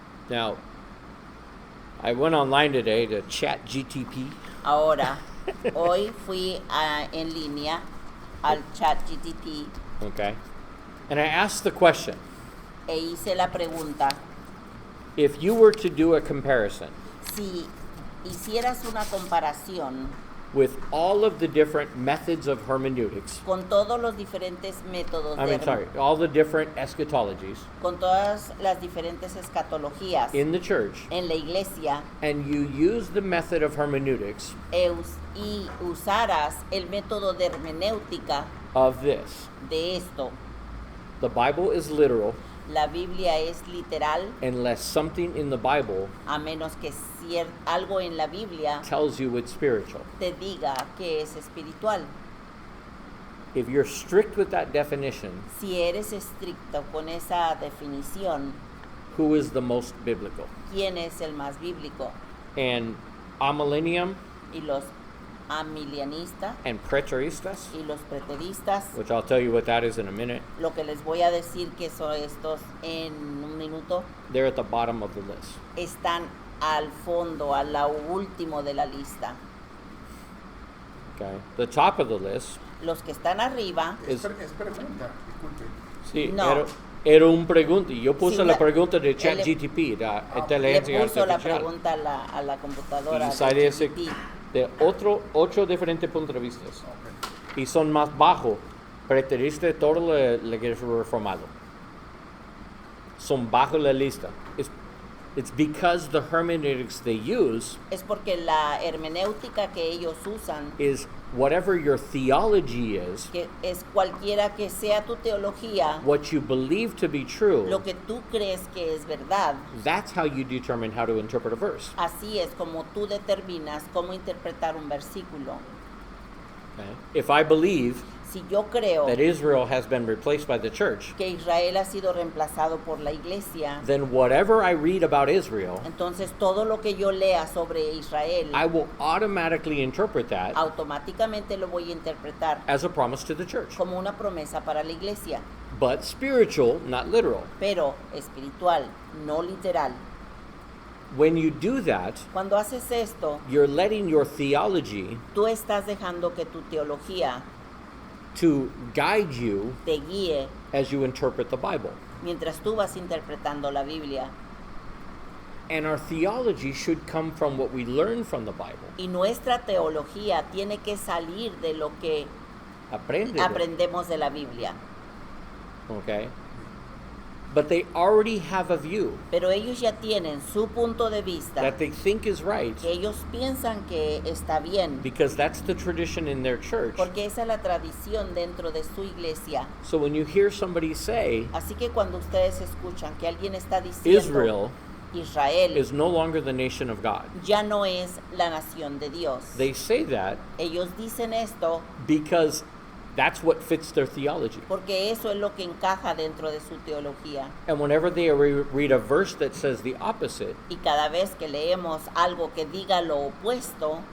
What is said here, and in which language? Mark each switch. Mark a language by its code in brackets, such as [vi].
[en] Now, I went online today to ChatGTP. [es] Ahora, hoy fui en línea al ChatGPT [en] Okay? And I asked the question, [es] E hice la pregunta, [en] if you were to do a comparison [es] si hicieras una comparación [en] with all of the different methods of hermeneutics, [es] con todos los diferentes métodos [en] all the different eschatologies [es] con todas las diferentes escatologías [en] in the church, [es] en la iglesia, [en] and you use the method of hermeneutics [es] y usaras el método de hermenéutica [en] of this, [es] de esto, [en] the Bible is literal [es] la Biblia es literal, [en] unless something in the Bible [es] a menos que algo en la Biblia [en] tells you it's spiritual. [es] te diga que es espiritual. [en] If you're strict with that definition, [es] Si eres estricto con esa definición, [en] who is the most biblical? [es] ¿quién es el más bíblico? [en] And amillennium [es] Y los amilianistas [en] and preteristas, [es] y los preteristas, [en] which I'll tell you what that is in a minute, [es] lo que les voy a decir que son estos en un minuto, [en] they're at the bottom of the list. [es] están al fondo, a lo último de la lista. [en] Okay? The top of the list, [es] Los que están arriba, Es pregunta, disculpe. sí, No. era un pregunta. Yo puse Sí, la pregunta de él ChatGPT, la le inteligencia puso la artificial. pregunta a la computadora. Y sale ese ChatGPT. de ocho diferentes puntos de vista. Ok. Y son más bajos. Preteristas, todo la iglesia reformado. Son bajo la lista. [en] It's because the hermeneutics they use [es] Es porque la hermenéutica que ellos usan, [en] is whatever your theology is, [es] que es cualquiera que sea tu teología, [en] what you believe to be true, [es] lo que tú crees que es verdad, [en] that's how you determine how to interpret a verse. [es] así es como tú determinas cómo interpretar un versículo. [en] Okay? If I believe [es] Si yo creo [en] that Israel has been replaced by the church, [es] que Israel ha sido reemplazado por la iglesia, [en] then whatever I read about Israel, [es] entonces todo lo que yo lea sobre Israel, [en] I will automatically interpret that [es] automáticamente lo voy a interpretar [en] as a promise to the church. [es] como una promesa para la iglesia, [en] But spiritual, not literal. [es] pero espiritual, no literal. [en] When you do that, [es] Cuando haces esto, [en] you're letting your theology [es] tú estás dejando que tu teología [en] to guide you [es] te guíe [en] as you interpret the Bible. [es] mientras tú vas interpretando la Biblia. [en] And our theology should come from what we learn from the Bible. [es] Y nuestra teología tiene que salir de lo que Aprende. aprendemos de la Biblia. [en] Okay? But they already have a view [es] Pero ellos ya tienen su punto de vista, [en] that they think is right [es] que ellos piensan que está bien, [en] because that's the tradition in their church. [es] porque esa es la tradición dentro de su iglesia. [en] So when you hear somebody say [es] Así que cuando ustedes escuchan que alguien está diciendo [en] Israel [es] Israel [en] is no longer the nation of God, [es] ya no es la nación de Dios, [en] they say that [es] ellos dicen esto [en] because that's what fits their theology. [es] porque eso es lo que encaja dentro de su teología. [en] And whenever they read a verse that says the opposite, [es] Y cada vez que leemos algo que diga lo opuesto,